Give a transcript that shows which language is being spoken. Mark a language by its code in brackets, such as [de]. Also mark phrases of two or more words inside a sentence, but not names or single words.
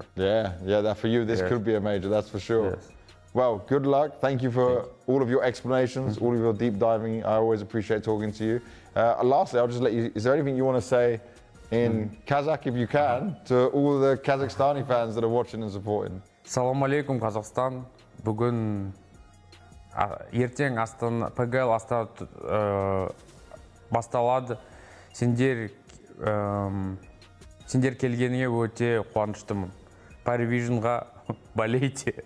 [en] Yeah, that for you, this could be a major, that's for sure. Yes. Well, good luck. Thank you for all of your explanations, all of your deep diving. I always appreciate talking to you. Lastly, I'll just let you, is there anything you want to say in Kazakh, if you can, to all the Kazakhstani fans that are watching and supporting? [ar] السلام عليكم, [kk] Kazakhstan. Бүгін ертең PGL Astana басталады. Сендер келгеніңе өте қуаныштымын. [ru] PARIVISIONға болейте.